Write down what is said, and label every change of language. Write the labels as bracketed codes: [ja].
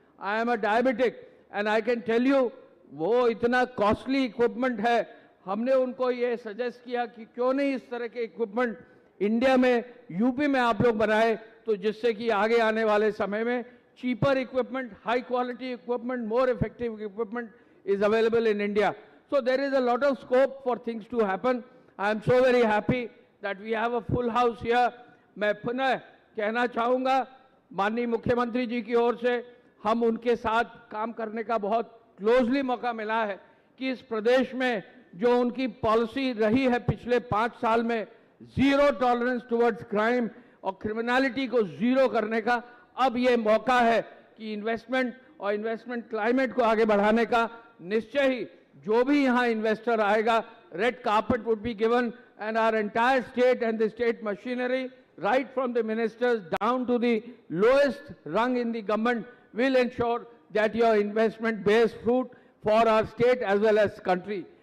[en] I am a diabetic and I can tell you, [hi] वो इतना costly equipment है. हमने उनको ये सजेस्ट किया कि क्यों नहीं इस तरह के इक्विपमेंट इंडिया में, यूपी में आप लोग बनाए, तो जिससे कि आगे आने वाले समय में [en] cheaper equipment, high quality equipment, more effective equipment is available in India. So there is a lot of scope for things to happen. I am so very happy that we have a full house here. [hi] मैं पुनः कहना चाहूँगा, माननीय मुख्यमंत्री जी की ओर से हम उनके साथ काम करने का बहुत क्लोजली मौका मिला है कि इस प्रदेश में जो उनकी पॉलिसी रही है पिछले 5 साल में, [en] zero tolerance towards crime [hi] और क्रिमिनलिटी को जीरो करने का, अब ये मौका है कि इन्वेस्टमेंट और इन्वेस्टमेंट क्लाइमेट को आगे बढ़ाने का. निश्चय ही जो भी यहाँ इन्वेस्टर आएगा, [en] Red carpet would be given and our entire state and the state machinery, right from the ministers down to the lowest rung in the government, will ensure that your investment bears fruit for our state as well as country.